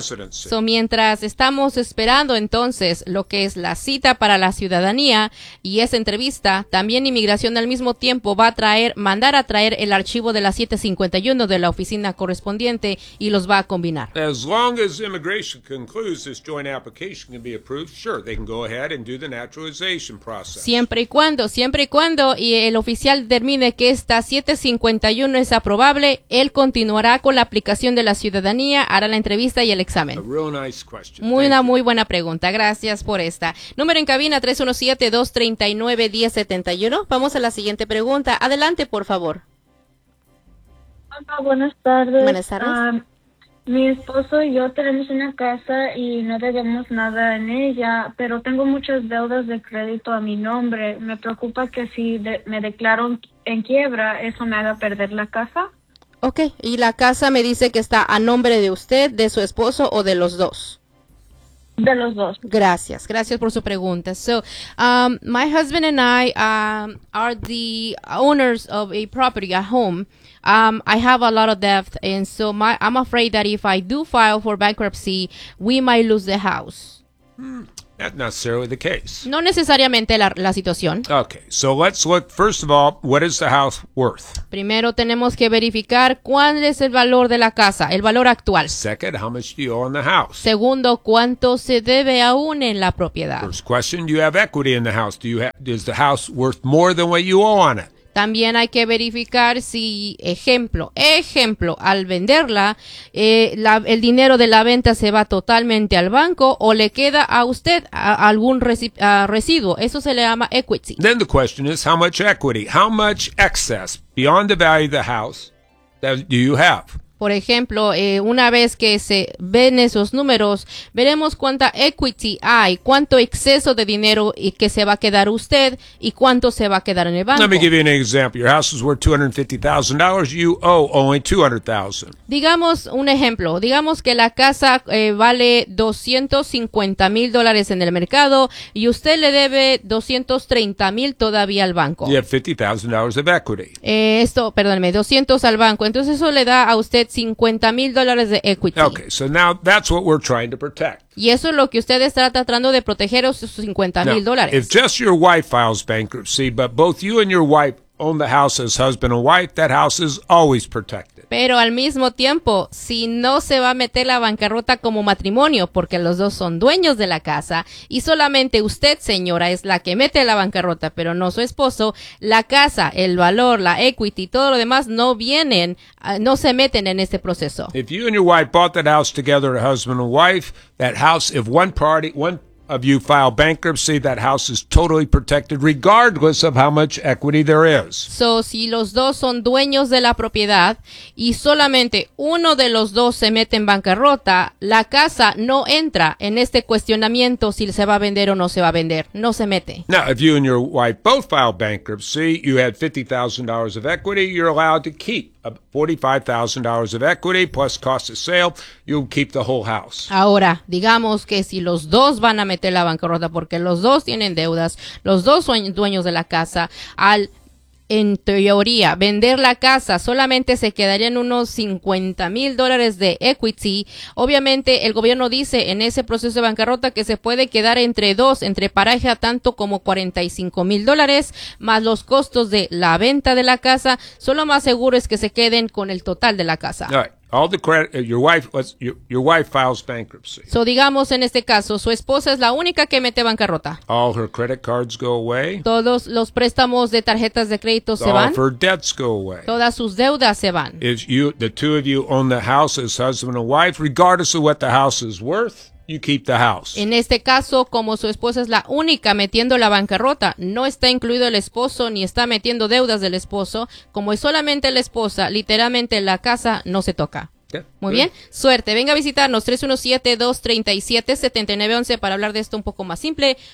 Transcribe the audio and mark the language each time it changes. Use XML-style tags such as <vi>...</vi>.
<es>So mientras estamos esperando entonces lo que es la cita para la ciudadanía y esa entrevista, también inmigración al mismo tiempo va a mandar a traer el archivo de la 751 de la oficina correspondiente y los va a combinar.</es> <en>As long as immigration concludes this joint application can be approved, sure, they can go ahead and do the naturalization process.</en> <es>Siempre y cuando y el oficial determine que esta 751 es aprobable, él continuará con la aplicación de la ciudadanía, hará la entrevista y el examen.</es> <en>A real nice question.</en> <es>Muy buena pregunta. Gracias por esta. Número en cabina 317-239-1071. Vamos a la siguiente pregunta. Adelante, por favor. Hola, buenas tardes. Buenas tardes. Mi esposo y yo tenemos una casa y no debemos nada en ella, pero tengo muchas deudas de crédito a mi nombre. Me preocupa que si me declaro en quiebra, eso me haga perder la casa. Okay, y la casa me dice que está a nombre de usted, de su esposo o de los dos. De los dos. Gracias, gracias por su pregunta.</es> <en>So, my husband and I are the owners of a property, a home. I have a lot of debt, and so I'm afraid that if I do file for bankruptcy, we might lose the house. Not necessarily the case.</en> <es>No necesariamente la situación.</es> <en>Okay, so let's look, first of all, what is the house worth?</en> <es>Primero tenemos que verificar cuál es el valor de la casa, el valor actual.</es> <en>Second, how much do you owe on the house?</en> <es>Segundo, cuánto se debe aún en la propiedad.</es> <en>First question, do you have equity in the house? Is the house worth more than what you owe on it?</en> <es>También hay que verificar si, ejemplo, al venderla, el dinero de la venta se va totalmente al banco o le queda a usted algún residuo. Eso se le llama equity.</es> <en>Then the question is, how much equity, how much excess beyond the value of the house that do you have?</en> <es>Por ejemplo, una vez que se ven esos números, veremos cuánta equity hay, cuánto exceso de dinero y que se va a quedar usted y cuánto se va a quedar en el banco.</es> <en>Let me give you an example. Your house is worth $250,000. You owe only $200,000.</en> <es>Digamos un ejemplo. Digamos que la casa vale $250,000 en el mercado y usted le debe $230,000 todavía al banco.</es> <en>You have $50,000 of equity.</en> <es>$200 al banco. Entonces eso le da a usted $50,000 de equity.</es> <en>Okay, so now that's what we're trying to protect.</en> <es>Y eso es lo que usted está tratando de proteger, esos $50,000.</es> <en>If just your wife files bankruptcy, but both you and your wife own the house as husband and wife, that house is always protected.</en> <es>Pero al mismo tiempo, si no se va a meter la bancarrota como matrimonio, porque los dos son dueños de la casa, y solamente usted, señora, es la que mete la bancarrota, pero no su esposo, la casa, el valor, la equity, todo lo demás no vienen, no se meten en este proceso.</es> <en>If you and your wife bought that house together, a husband and wife, that house, if one party, one of you file bankruptcy, that house is totally protected regardless of how much equity there is.</en> <es>So, si los dos son dueños de la propiedad y solamente uno de los dos se mete en bancarrota, la casa no entra en este cuestionamiento si se va a vender o no se va a vender. No se mete.</es> <en>Now, if you and your wife both file bankruptcy, you had $50,000 of equity, you're allowed to keep $45,000 of equity plus cost of sale, you'll keep the whole house.</en> <es>Ahora, digamos que si los dos van a meter la bancarrota porque los dos tienen deudas, los dos son dueños de la casa, en teoría, vender la casa solamente se quedarían unos $50,000 de equity. Obviamente, el gobierno dice en ese proceso de bancarrota que se puede quedar entre dos, entre pareja, tanto como $45,000, más los costos de la venta de la casa. Solo más seguro es que se queden con el total de la casa.</es> <en>All the credit, your wife files bankruptcy.</en> <es>So digamos en este caso, su esposa es la única que mete bancarrota.</es> <en>All her credit cards go away.</en> <es>Todos los préstamos de tarjetas de crédito se van.</es> <en>All of her debts go away.</en> <es>Todas sus deudas se van.</es> <en>If you, the two of you own the house as husband and wife, regardless of what the house is worth, you keep the house.</en> <es>En este caso, como su esposa es la única metiendo la bancarrota, no está incluido el esposo ni está metiendo deudas del esposo, como es solamente la esposa, literalmente la casa no se toca. Muy bien. Suerte. Venga a visitarnos 317-237-7911 para hablar de esto un poco más simple.</es>